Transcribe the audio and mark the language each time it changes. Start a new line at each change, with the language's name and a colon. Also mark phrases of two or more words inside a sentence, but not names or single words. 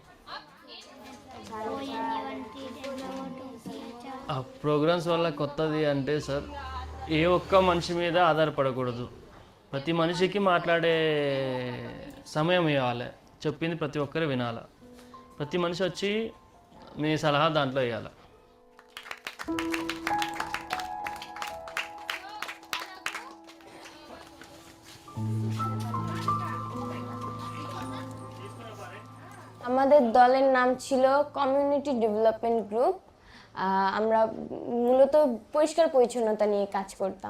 Telugu: ఆ ప్రోగ్రామ్స్ వల్ల కొత్తది అంటే సార్, ఏ ఒక్క మనిషి మీద ఆధారపడకూడదు, ప్రతి మనిషికి మాట్లాడే సమయం ఇవ్వాలి, చెప్పింది ప్రతి ఒక్కరు వినాలి, ప్రతి మనిషి వచ్చి మీ సలహా దాంట్లో ఇవ్వాలి.
Bangla: আমাদের দলের নাম ছিল কমিউনিটি ডেভেলপমেন্ট গ্রুপ। আমরা মূলত পরিষ্কার পরিচ্ছন্নতা নিয়ে কাজ করতাম।